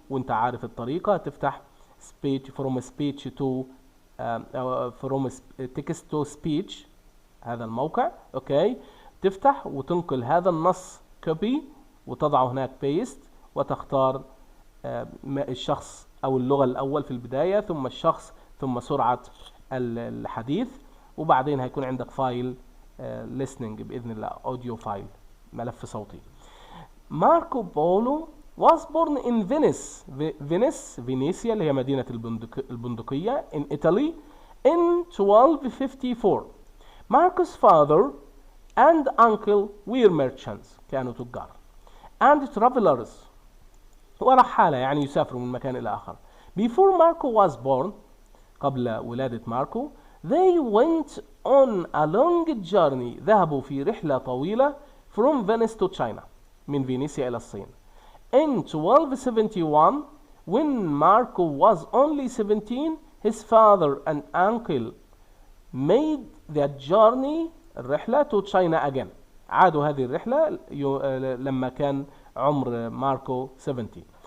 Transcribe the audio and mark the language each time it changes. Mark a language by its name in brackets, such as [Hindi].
[Arabic] وانت عارف الطريقة، تفتح speech from speech to from text to speech، هذا الموقع. تفتح وتنقل هذا النص copy وتضعه هناك paste، وتختار الشخص أو اللغة الأول في البداية، ثم الشخص، ثم سرعة الحديث، وبعدين هيكون عندك فايل listening بإذن الله، [English] audio file، [Arabic] ملف صوتي. [English] Marco Polo was born in Venice، [Arabic] فينيسيا اللي هي مدينة البندقية [English] in Italy in 1254. Marco's father and uncle were merchants، كانوا تجار، and travelers، [Arabic] ورحالة يعني يسافروا من مكان إلى آخر. [English] Before Marco was born، [Arabic] قبل ولادة ماركو، [English] they went on a long journey، [Arabic] ذهبوا في رحلة طويلة [English] from Venice to China، [Arabic] من فينيسيا إلى الصين. [English] In 1271 when Marco was only 17 his father and uncle made the journey، الرحلة to China again، [Arabic] عادوا هذه الرحلة لما كان عمر ماركو 70.